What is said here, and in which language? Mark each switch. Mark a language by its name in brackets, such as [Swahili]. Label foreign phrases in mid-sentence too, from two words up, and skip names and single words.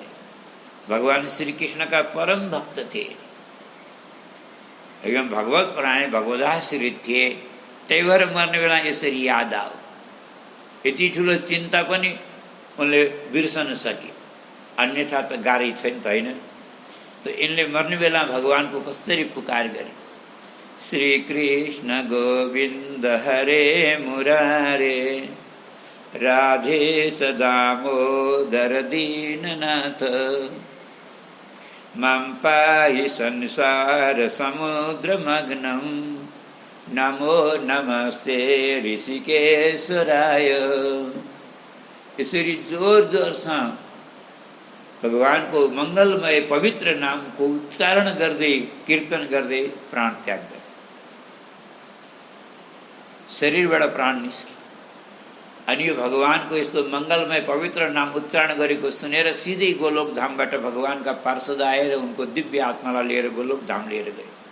[Nepali] भगवान श्री कृष्णका परम भक्त थिए, एकदम भगवत परायण, भगवदाश्रित थिए। त्यही भएर मर्ने बेला यसरी याद आयो। यति ठुलो चिन्ता पनि उनले बिर्सन सके, अन्यथा त गाह्रै छ नि त, होइन? त यिनले मर्ने बेला भगवानको कसरी पुकार गरे। [Sanskrit] श्री कृष्ण गोविंद हरे मुरारे, राधे सदामोदर दीननाथ, मां पाहि संसार समुद्रमग्नं, नमो नमस्ते ऋषिकेश्वराय। [Nepali] यसरी [Hindi] जोर जोर से [Nepali] भगवान को मंगलमय पवित्र नाम को उच्चारण गर्दै कीर्तन गर्दै प्राण त्याग गरे। शरीरबाट प्राण निस्क्यो अनि यो भगवानको यस्तो मंगलमय पवित्र नाम उच्चारण गरेको सुनेर सिधै गोलोक धामबाट भगवानका पार्षद आएर उनको दिव्य आत्मालाई लिएर गोलोक धाम लिएर गए।